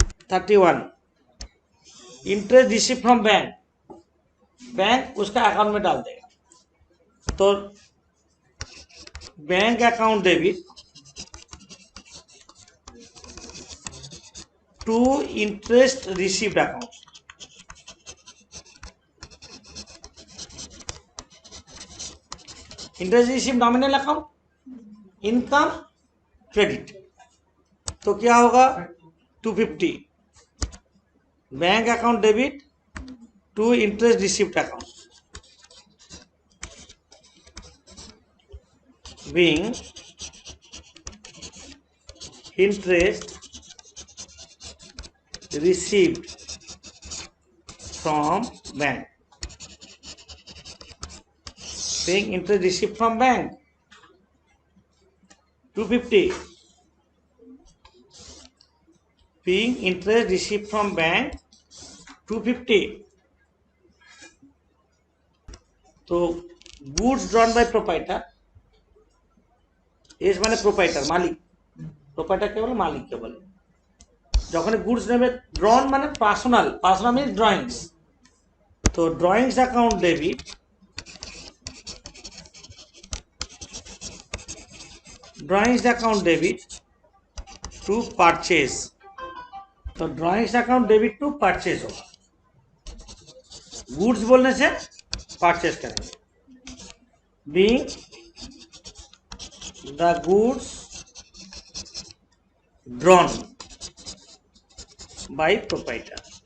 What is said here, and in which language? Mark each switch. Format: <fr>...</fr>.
<hi>31 interest receive from bank, bank उसका account में डाल देगा, तो bank account debit to interest received account. Interest receive nominal account, income credit, तो क्या होगा?</hi> <en>250 bank account debit to interest received account being interest received from bank, being interest received from bank 250, being interest received from bank 250।</en> <bn>तो</bn> <en>goods drawn by proprietor,</en> <bn>S মানে proprietor, মালিক, proprietor কে বলে? মালিক কে বলে। যখন goods নেবে, ড্রন মানে পার্সোনাল, পার্সোনাল মিন্স ড্রয়িংস, তো drawings account debit</bn> <hi>drawings account debit to purchase, तो drawings account debit to purchase होगा, गुड्स बोलने से परचेज करेंगे।</hi> <en>Being the goods drawn by proprietor।</en>